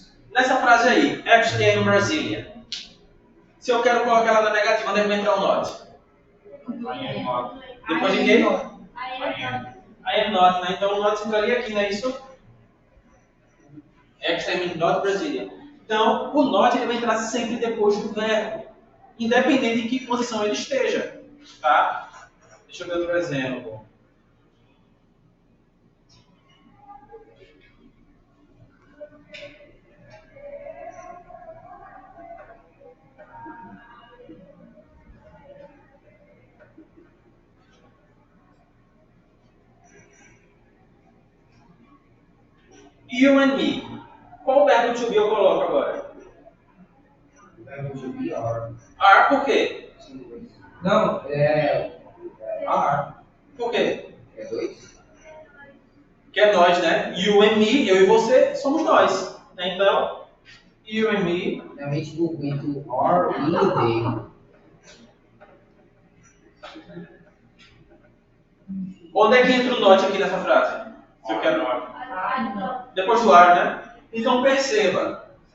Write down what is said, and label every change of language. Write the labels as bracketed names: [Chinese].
[Portuguese] Nessa frase aí, [English] actually I'm Brazilian. [Portuguese] Se eu quero colocar ela na negativa, onde é que vai entrar o not? Depois de quem? [English] I am not, [Portuguese] né? Então o not entraria aqui, não é isso? [English] Actually I'm not Brazilian. [Portuguese] Então o not ele vai entrar sempre depois do verbo, independente de que posição ele esteja. Tá? Deixa eu ver outro exemplo. [English] You and me. [Portuguese] Qual verbo to be eu coloco agora? Are por quê? Não, Are. Por quê? é 2? Que é nós, né? You and me, eu e você, somos nós. Então, [English] you and me. [Portuguese] Realmente do into are e they. Onde é que entra o not aqui nessa frase? Se eu quero not. Depois do are, né? Então perceba.